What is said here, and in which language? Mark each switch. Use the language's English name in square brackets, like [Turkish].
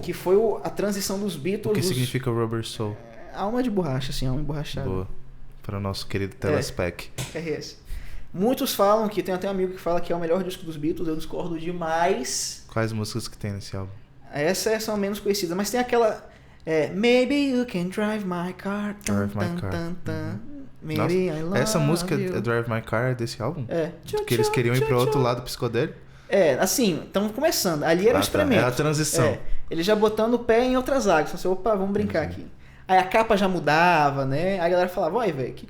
[Portuguese] Que foi a transição dos Beatles... O que significa Rubber Soul? Alma de borracha, assim, alma emborrachada. Boa. Para o nosso querido Telespec. RS. Muitos falam que... Tem até um amigo que fala que é o melhor disco dos Beatles. Eu discordo demais. Quais músicas que tem nesse álbum? Essas são menos conhecidas. Mas tem aquela... [English] Maybe you can drive my car. Drive My Car. Maybe [Portuguese] Nossa, [English] I love [Portuguese] essa música, [English] you. [Portuguese] Drive My Car, é desse álbum? É. Que eles queriam ir pro outro lado psicodélico? Assim, estamos começando. Ali era o experimento. É a transição. Eles já botando o pé em outras águas. Assim, opa, vamos brincar aqui. Aí a capa já mudava, né? Aí a galera falava, oi, velho, que